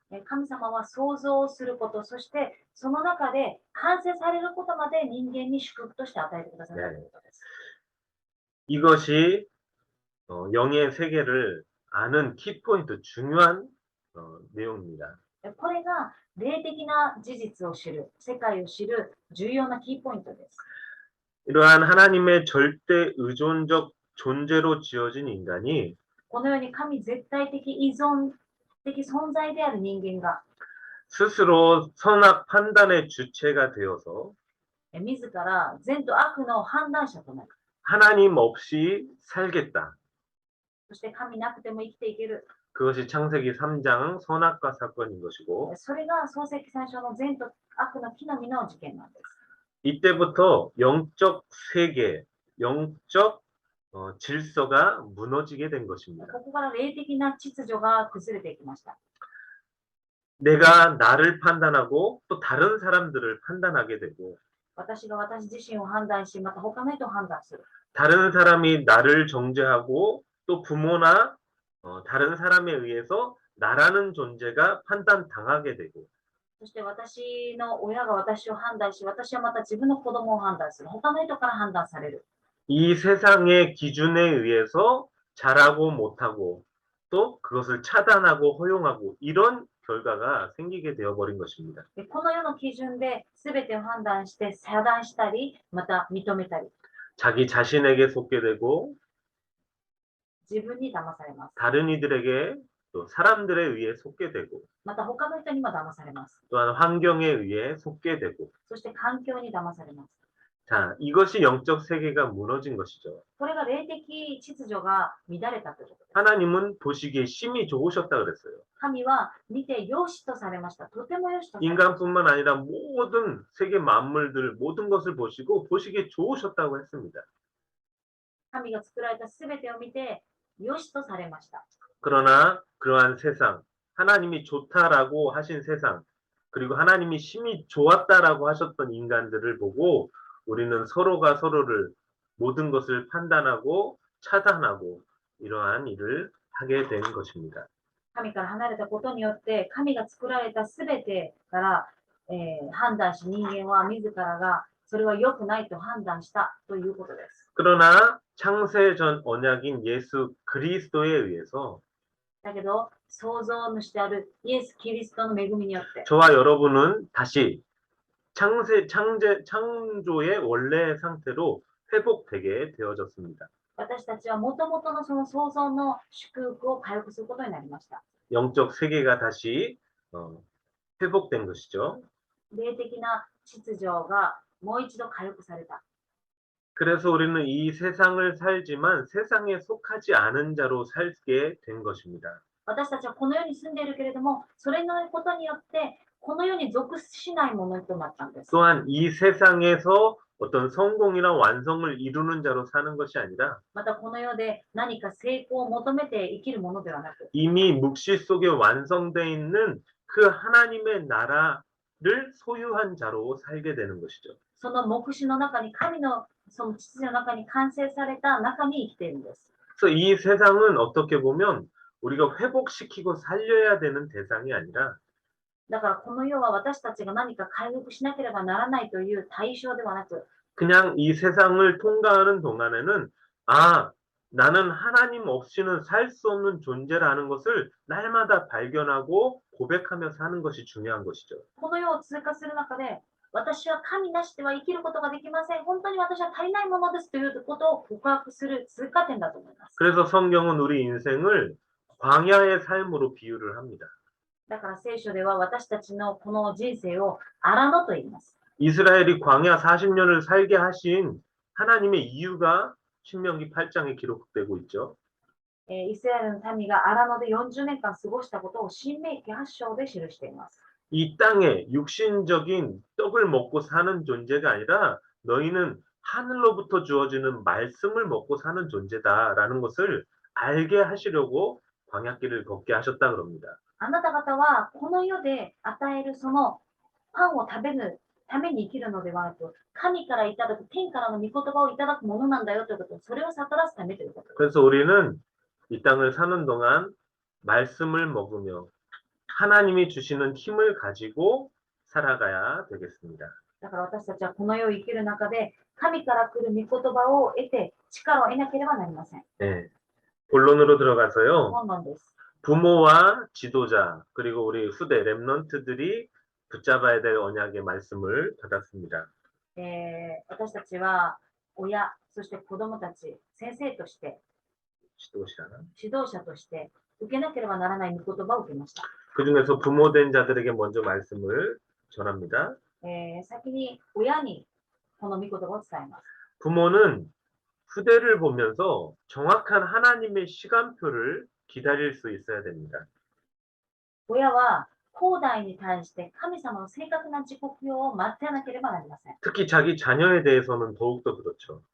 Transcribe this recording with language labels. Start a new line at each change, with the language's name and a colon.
Japanese: 神様は創造をすること、そしてその中で完成されることまで人間に祝福として与えてくださったということです。
Korean: 이것이 영의 세계를 아는 키포인트, 중요한 내용입니다.
Japanese: これが霊的な事実を知る、世界を知る重要なキーポイントです。
Korean: 이러한 하나님의 절대 의존적 존재로 지어진 인간이
Japanese: このように神絶対的依存的存在である人間が
Korean: 스스로 선악 판단의 주체가 되어서
Japanese: 自ら善と悪の判断者となる。
Korean: 하나님 없이 살겠다.
Japanese: そして神なくても生きていける。
Korean: 그것이 창세기 3장 선악과 사건인 것이고
Japanese: それが創世記最初の善と悪の木の実の事件なんです。
Korean: 이때부터 영적 세계, 영적 질서가 무너지게 된 것입니다.
Japanese: ここから霊的な秩序が崩れていきました。
Korean: 내가 나를 판단하고 또 다른 사람들을 판단하게 되고
Japanese: 私が私自身を判断し、また他の人を判断する。
Korean: 다른 사람이 나를 정죄하고 또 부모나 다른 사람에 의해서 나라는 존재가 판단당하게 되고
Japanese: そして私の親が私を判断し、私はまた自分の子供を判断する。他の人から判断される。
Korean: 이 세상의 기준에 의해서 잘하고 못하고 또 그것을 차단하고 허용하고 이런 결과가 생기게 되어버린 것입니다.
Japanese: でこの世の基準で全てを判断して遮断したり、また認めたり、
Korean: 자기 자신에게 속게 되고
Japanese: 自分に騙されます。
Korean: 다른 이들에게 또 사람들에 의해 속게 되고
Japanese: また他の人にも騙されます。
Korean: 또한 환경에 의해 속게 되고
Japanese: そして環境に騙されます。
Korean: 자, 이것이 영적 세계가 무너진 것이죠.
Japanese: これが霊的秩序が乱れたということです。
Korean: 하나님은 보시기에 심히 좋으셨다 그랬어요.
Japanese: 神は見て良しとされました。とても良しとされました。
Korean: 인간뿐만 아니라 모든 세계 만물들 모든 것을 보시고 보시기에 좋으셨다고 했습니다.
Japanese: 神が作られた全てを見て良しとされました。
Korean: 그러나 그러한 세상, 하나님이 좋다라고 하신 세상, 그리고 하나님이 심히 좋았다라고 하셨던 인간들을 보고 우리는 서로가 서로를 모든 것을 판단하고 차단하고 이러한 일을 하게 된 것입니다.
Japanese: 神から離れたことによって神が作られた全てから、判断し、人間は自らがそれは良くないと判断したということです。
Korean: 그러나 창세전 언약인 예수 그리스도에 의해서
Japanese: だけど創造主であるイエス・キリストの恵みによって
Korean: 저와 여러분은 다시 창조의 원래 상태로 회복되게 되어졌습니다.
Japanese: 私たちはもともとのその創造の祝福を回復することになりました。
Korean: 영적 세계가 다시 회복된 것이죠.
Japanese: 霊的な秩序がもう一度回復された。
Korean: 그래서 우리는 이 세상을 살지만 세상에 속하지 않은 자로 살게 된 것입니다.
Japanese: 私たちはこの世に住んでいるけれども、それのことによってこの世に属しないものとなったんです。
Korean: 또한 이 세상에서 어떤 성공이나 완성을 이루는 자로 사는 것이 아니라
Japanese: またこの世で何か成功を求めて生きるものではなく、
Korean: 이미 묵시 속에 완성되어 있는 그 하나님의 나라를 소유한 자로 살게 되는 것이죠.
Japanese: その目視の中に神のその秩序の中に完成された中に生きているんです。
Korean: 그래서 이 세상은 어떻게 보면 우리가 회복시키고 살려야 되는 대상이 아니라
Japanese: だからこの世は私たちが何か回復しなければならないという対象ではなく、
Korean: 그냥 이 세상을 통과하는 동안에는 아, 나는 하나님 없이는 살 수 없는 존재라는 것을 날마다 발견하고 고백하며 사는 것이 중요한 것이죠.
Japanese: この世を通過する中で、私は神なしでは生きることができません。本当に私は足りないものですということを告白する通過点だと思います。
Korean: 그래서 성경은 우리 인생을 광야의 삶으로 비유를 합니다.
Japanese: だから聖書では私たちのこの人生を荒野と言います。
Korean: 이스라엘이 광야 40년을 살게 하신 하나님의 이유가 신명기 8장에 기록되고 있죠.
Japanese: イスラエルの民が荒野で40年間過ごしたことを新明記8章で記しています。
Korean: 이 땅에 육신적인 떡을 먹고 사는 존재가 아니라 너희는 하늘로부터 주어지는 말씀을 먹고 사는 존재다라는 것을 알게 하시려고 광야길을 걷게 하셨다 그럽니다.
Japanese: あなた方はこの世で与えるそのパンを食べるために生きるのではなく、神からいただく天からの御言葉をいただくものなんだよということを、それを悟らすためということです。
Korean: 그래서 우리는 이 땅을 사는 동안 말씀을 먹으며 하나님이 주시는 힘을 가지고 살아가야 되겠습니다.
Japanese: だから私たちはこの世を生きる中で、神から来る御言葉を得て力を得なければなりません。
Korean: 네. 본론으로 들어가서요.
Japanese: 本論です。
Korean: 부모와 지도자 그리고 우리 후대 랩런트들이 붙잡아야 될 언약의 말씀을 받았습니다.
Japanese: 私たちは親、そして子供たち、先生として、
Korean: 지도자.
Japanese: 指導者として受けなければならない御言葉を受けました。
Korean: 그 중에서 부모된 자들에게 먼저 말씀을 전합니다.
Japanese: 先に親にこの御言葉を伝えます。
Korean: 부모는 후대를 보면서 정확한 하나님의 시간표를 기다릴 수 있어야 됩니다.
Japanese: 親は後代に対して神様の正確な時刻表を待ってなければなりません。
Korean: 특히 자기 자녀에 대해서는 더욱더 그렇죠.